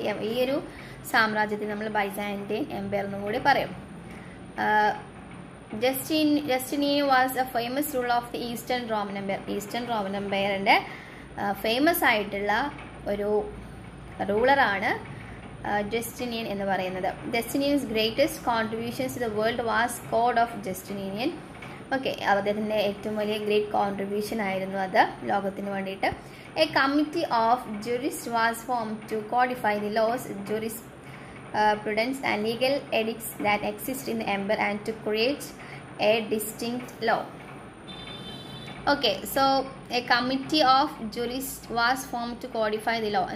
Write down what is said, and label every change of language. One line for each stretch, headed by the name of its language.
Malayalam: ഈ ഒരു സാമ്രാജ്യത്തിൽ നമ്മൾ ബൈസാൻഡൈൻ എംപയർ എന്നും കൂടി പറയും.
English: Justinian was a famous ruler of the Eastern Roman Empire.
Malayalam: Eastern Roman Empireന്റെ famous ആയിട്ടുള്ള ഒരു റൂളറാണ് ജസ്റ്റിനിയൻ എന്ന് പറയുന്നത്.
English: Justinian's greatest contributions to the world was code of Justinian.
Malayalam: Okay, അദ്ദേഹത്തിൻ്റെ ഏറ്റവും വലിയ ഗ്രേറ്റ് കോൺട്രിബ്യൂഷൻ ആയിരുന്നു അത് ലോകത്തിന് വേണ്ടിയിട്ട്.
English: A committee of jurist was form to codify the laws, jurisprudence and legal edicts that exist in the empire and to create a distinct law. Okay, so a committee of jurists was formed to codify the law.